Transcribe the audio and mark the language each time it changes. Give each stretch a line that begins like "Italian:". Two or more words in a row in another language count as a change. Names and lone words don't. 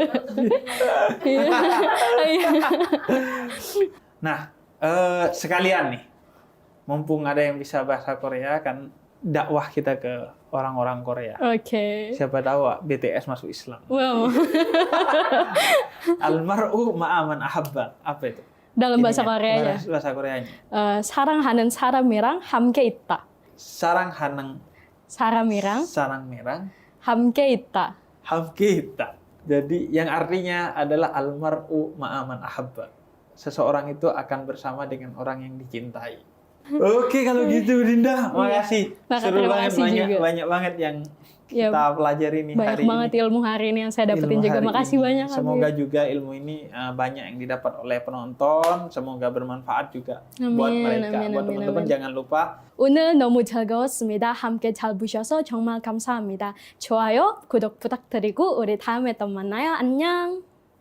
Indonesian: Nah, sekalian nih, mumpung ada yang bisa bahasa Korea, kan dakwah kita ke orang-orang Korea. Oke. Siapa tahu BTS masuk Islam. Wow.
Arabic: المرء مع من أحب.
Indonesian: Apa itu? Dalam bahasa Koreanya. Bahasa Koreanya.
Korean: 사랑하는 사람이랑 함께 있다. 사랑하는 사람이랑 함께 있다. 함께 있다.
Indonesian: Jadi yang artinya adalah
Arabic: المرء مع من أحب.
Indonesian: seseorang itu akan bersama dengan orang yang dicintai. Oke, kalau gitu Dinda, makasih. Seru terima banget, kasih juga. banyak banget yang Ya, kita pelajari nih banyak hari banget ini. ilmu hari ini yang saya dapetin Ilmu juga. hari Makasih ini. banyak. Semoga Habib. juga ilmu ini banyak yang didapat oleh penonton. Semoga bermanfaat juga Amin, buat mereka. amin, Buat amin, teman-teman amin. jangan lupa
Korean: 오늘 너무 즐거웠습니다. 함께 잘 보셔서 정말 감사합니다. 좋아요, 구독 부탁드리고 우리 다음에 또 만나요. 안녕.